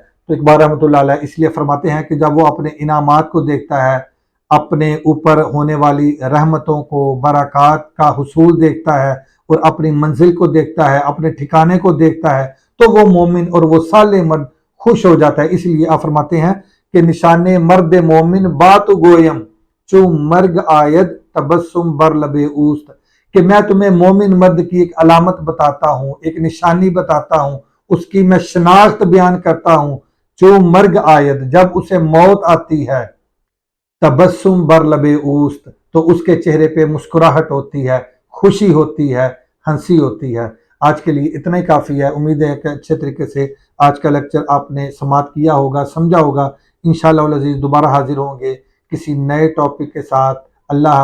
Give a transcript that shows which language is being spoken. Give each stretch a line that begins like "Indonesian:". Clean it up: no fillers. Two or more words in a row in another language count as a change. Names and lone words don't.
Urdu: تو اقبال رحمۃ اللہ علیہ اس لیے فرماتے ہیں کہ جب وہ اپنے انعامات کو دیکھتا ہے، اپنے اوپر ہونے والی رحمتوں کو، برکات کا حصول دیکھتا ہے، اور اپنی منزل کو دیکھتا ہے، اپنے ٹھکانے کو دیکھتا ہے، تو وہ مومن اور وہ صالح مرد خوش ہو جاتا ہے۔ اس لیے آپ فرماتے ہیں کہ
Persian: نشان مرد مومن بات گویم، چو مرگ آید تبسم بر لب اوست،
Urdu: کہ میں تمہیں مومن مرد کی ایک علامت بتاتا ہوں، ایک نشانی بتاتا ہوں، اس کی میں شناخت بیان کرتا ہوں۔
Persian: جو مرگ آید،
Urdu: جب اسے موت آتی ہے،
Persian: تبسم بر لب اوست،
Urdu: تو اس کے چہرے پہ مسکراہٹ ہوتی ہے، خوشی ہوتی ہے، ہنسی ہوتی ہے۔ آج کے لیے اتنا ہی کافی ہے۔ امید ہے کہ اچھے طریقے سے آج کا لیکچر آپ نے سماعت کیا ہوگا، سمجھا ہوگا۔
Arabic: انشاءاللہ العزیز
Urdu: دوبارہ حاضر ہوں گے کسی نئے ٹاپک کے ساتھ۔